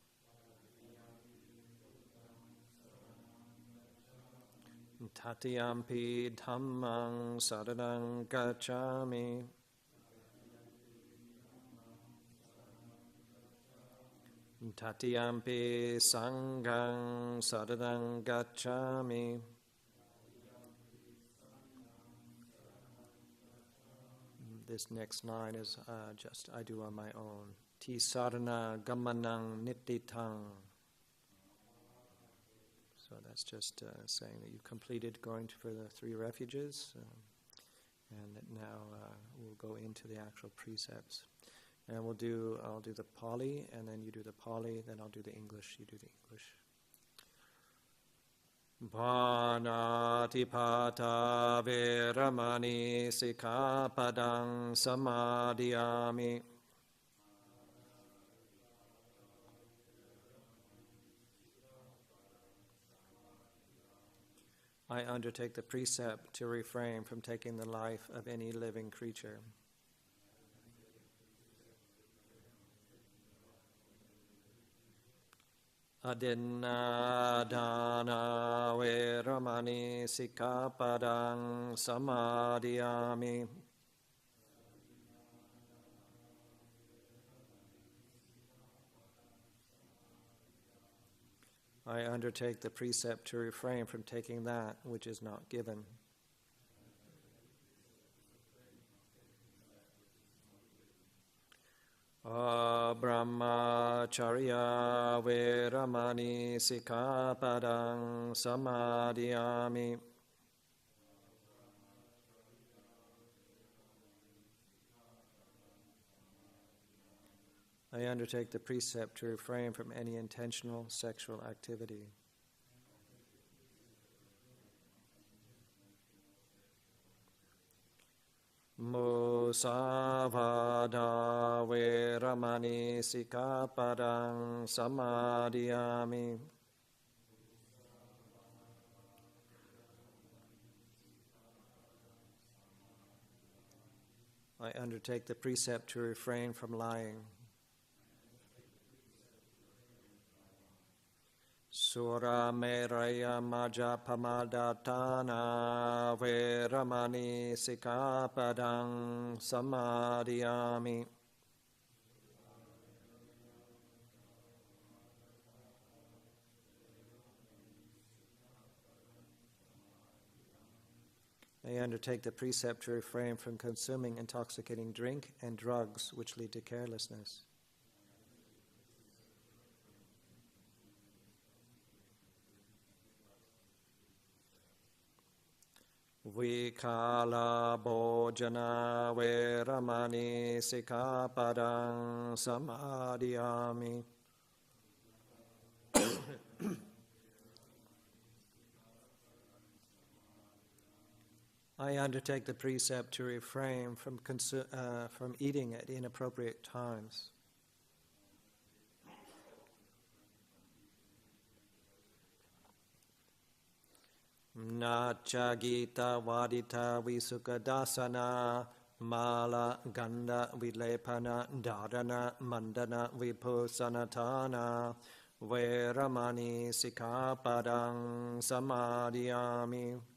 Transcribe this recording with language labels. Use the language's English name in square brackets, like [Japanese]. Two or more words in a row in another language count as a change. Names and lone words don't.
[Pali] Tatiyampi dhammang saranang gacchami. Tatiyampi sanghang saranang gacchami. [English] This next line is just I do on my own. [Pali] Ti sarana gamanang nittitang. [English] So that's just saying that you've completed going for the 3 refuges, and that now we'll go into the actual precepts. And I'll do the Pali, and then you do the Pali, then I'll do the English, you do the English. [Pali] Panatipata veramani sikkhapadang samadhiyami. [English] I undertake the precept to refrain from taking the life of any living creature. [Pali] Adinna dana veramani sikkhapadang samadhiyami. [English] I undertake the precept to refrain from taking that which is not given. [Pali] Brahmacharya veramani sikkhapadang samadhiyami. [English] I undertake the precept to refrain from any intentional sexual activity. [Pali] Musavada veramani sikkhapadang samadhiyami. [English] I undertake the precept to refrain from lying. [Pali] Sura meraya majapamadatana veramani sikkhapadang samadhiyami. [English] I undertake the precept to refrain from consuming intoxicating drink and drugs which lead to carelessness. [Pali] Vikala bhojana veramani sikkhapadang samadhiyami. [English] I undertake the precept to refrain from eating at inappropriate times. [Pali] Nacha gita vadita visukadasana mala ganda vilepana dharana mandana vipusanatana veramani sikkhapadang samadhiyami.